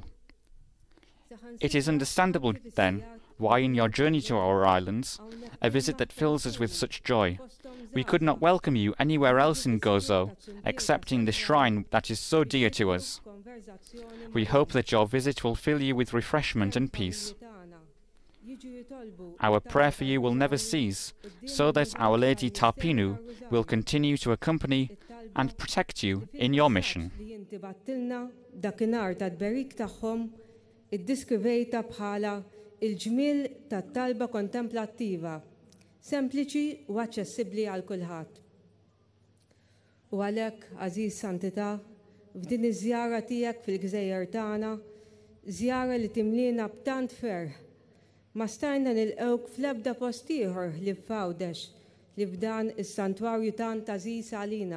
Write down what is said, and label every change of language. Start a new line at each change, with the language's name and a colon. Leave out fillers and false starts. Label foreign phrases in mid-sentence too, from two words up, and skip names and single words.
English: It is understandable, then, why in your journey to our islands, a visit that fills us with such joy, we could not welcome you anywhere else in Gozo, excepting this shrine that is so dear to us. We hope that your visit will fill you with refreshment and peace. Our prayer for you will never cease, so that Our Lady Tapinu will continue to accompany and protect you in your mission.
Maltese: Iddiskrivejta bħala il-ġmiel tat-talba kontemplattiva, sempliċi u aċċessibbli għal kulħadd. U għalhekk, Għażiż Santità, f'din iż-żjara tiegħek fil-Gżejjer tagħna, żjara li timlina b'tant ferħ, ma stajna nilqgħuk fl-ebda post ieħor li f'Għawdex li f'dan is-santwarju tant għażiż għalina.